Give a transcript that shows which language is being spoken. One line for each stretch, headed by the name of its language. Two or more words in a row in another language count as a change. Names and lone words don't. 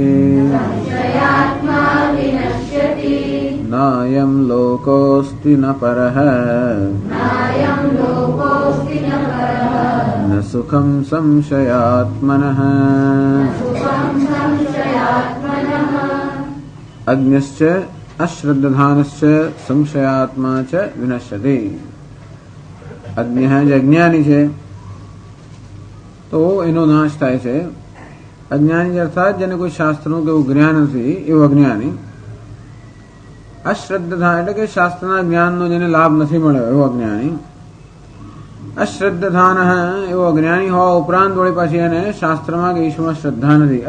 Sanskrit: नायं लोकोऽस्ति न परः न सुखं संशयात्मनः. अज्ञश्च अश्रद्धानश्च संशयात्मा च विनश्यति.
Hindi: अज्ञ है जो अज्ञानी
Gujarati: છે તો એનો નાશ થાય છે. અજ્ઞાની અર્થાત જેને કોઈ શાસ્ત્રનું કે એવું જ્ઞાન નથી એવું અજ્ઞાની. અશ્રદ્ધા એટલે કે શાસ્ત્રના જ્ઞાનનો જેને લાભ નથી મળ્યો એવો અજ્ઞાની. અશ્રદ્ધાન એવો અજ્ઞાની હોવા ઉપરાંત વળી પાછી એને શાસ્ત્રમાં કે ઈશ્વરમાં શ્રદ્ધા નથી.